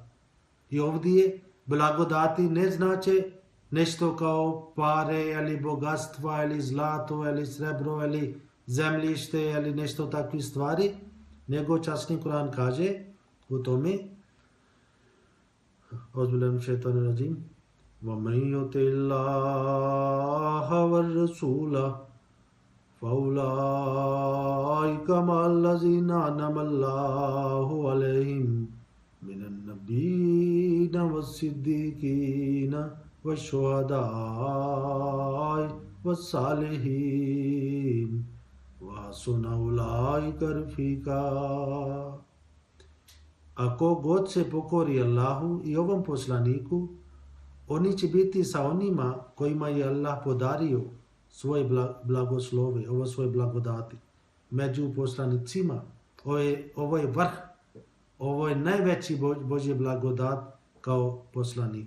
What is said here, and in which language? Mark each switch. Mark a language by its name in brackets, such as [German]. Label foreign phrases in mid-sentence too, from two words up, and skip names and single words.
[Bosnian] I ovdje blagodati ne znači nešto kao pare ili bogatstva ili zlato ili srebro ili zemljište ili nešto takvih stvari, nego časni Kur'an kaže u tome [Arabic] أعوذ بالله الشيطان الرجيم وَمَنْ يُطِعِ اللَّهَ وَالرَّسُولَ فَأُولَٰئِكَ مَعَ الَّذِينَ أَنْعَمَ اللَّهُ عَلَيْهِمْ مِنَ النَّبِيِّينَ وَالصِّدِّيقِينَ وَالشُّهَدَاءِ وَالصَّالِحِينَ وَحَسُنَ أُولَٰئِكَ رَفِيقًا. [Bosnian] Ako god se pokori Allahu i ovom poslaniku, oni će biti sa onima kojima je Allah podario svoje blagoslove, ovo svoje blagodati. Među poslanicima, ovo je vrh, ovo je najveći Božji blagodat kao poslanik.